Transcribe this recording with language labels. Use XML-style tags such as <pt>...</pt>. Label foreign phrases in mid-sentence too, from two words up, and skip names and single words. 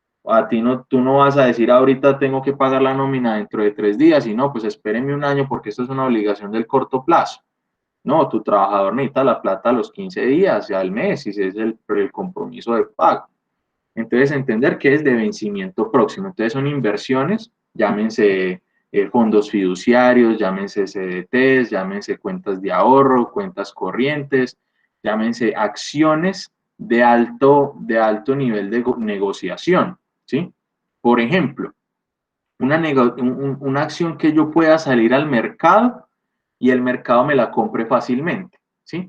<es>A ti no, tú no vas a decir ahorita tengo que pagar la nómina dentro de 3 días y no, pues espéreme un año porque esto es una obligación del corto plazo. No, tu trabajador necesita la plata a los 15 días, al mes, y ese es el compromiso de pago. Entonces, entender que es de vencimiento próximo. Entonces, son inversiones, llámense fondos fiduciarios, llámense CDTs, llámense cuentas de ahorro, cuentas corrientes, llámense acciones de alto nivel de negociación, ¿sí? Por ejemplo, una acción que yo pueda salir al mercado y el mercado me la compre fácilmente, ¿sí?</es>